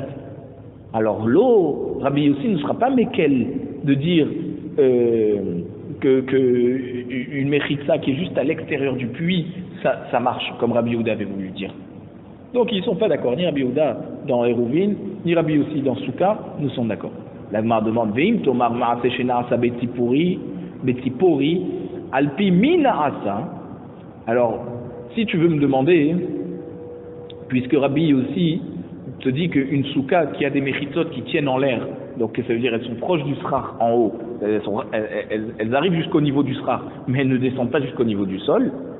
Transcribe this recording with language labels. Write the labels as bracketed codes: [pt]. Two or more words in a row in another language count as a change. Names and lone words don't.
[fr] Alors l'eau, Rabbi Yossi ne sera pas méquel de dire une Mechitza qui est juste à l'extérieur du puits, ça marche, comme Rabbi Yehuda avait voulu dire. Donc ils ne sont pas d'accord, ni Rabbi Yehuda dans Eruvin, ni Rabbi Yossi dans Souka, nous sommes d'accord. La Gemara demande, [he] ואם תאמר מעשה שנעשה בציפורי, על פי מי נעשה. [fr] Alors, si tu veux me demander, puisque Rabbi Yossi te dit qu'une souka qui a des méchitzot qui tiennent en l'air, donc ça veut dire elles sont proches du srar en haut, elles arrivent jusqu'au niveau du srar, mais elles ne descendent pas jusqu'au niveau du sol.